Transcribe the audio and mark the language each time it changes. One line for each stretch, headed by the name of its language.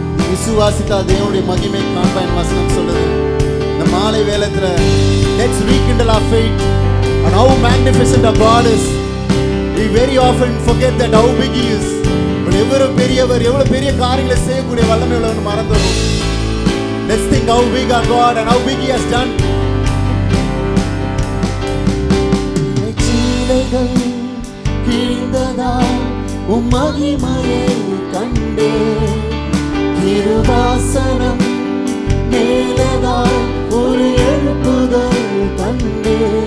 Tamil: விசுவாசித்தால் தேவனுடைய மகிமை காண்பான் வசனம் சொல்லுது. இந்த மாலை வேளையில
English: let's rekindle our faith and how magnificent our God is. We very often forget that how big he is.
Tamil: எவ்வளவு பெரியவர், எவ்வளவு பெரிய காரியங்களை செய்யக்கூடிய வல்லமை உள்ளவன் மறந்துடும்.
English: Let's think how big our God and how big he has done.
Tamil: சீலைகள் கிழிந்ததா உம் மகிமையை கண்டே, திருவாசனம் மேலதால் ஒரு எழுப்புதல் கண்டே.